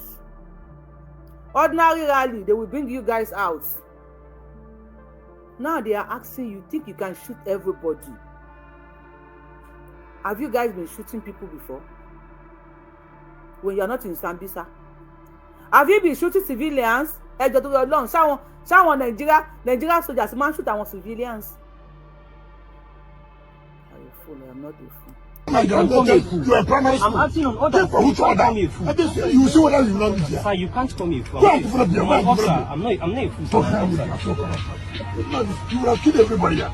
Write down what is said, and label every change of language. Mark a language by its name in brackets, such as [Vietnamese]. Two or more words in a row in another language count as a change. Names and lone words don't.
[English] Ordinary rally, they will bring you guys out. Now they are asking you, think you can shoot everybody? Have you guys been shooting people before? When you are not in Sambisa? Have you been shooting civilians? [Yoruba] Ejo Togaju, ṣáwọn Nigeria [English] soldiers man shoot [Yoruba] àwọn civilians. [English] Are you fool? I am not a fool. you are primary school. I'm acting on order. For which You can't order? call me a fool. You see whether you know me here. Sir, you can't call me a fool. Go and develop your I'm an mind, officer. develop I'm not a fool. Don't sir. harm me. I'm an officer. You will have killed everybody here.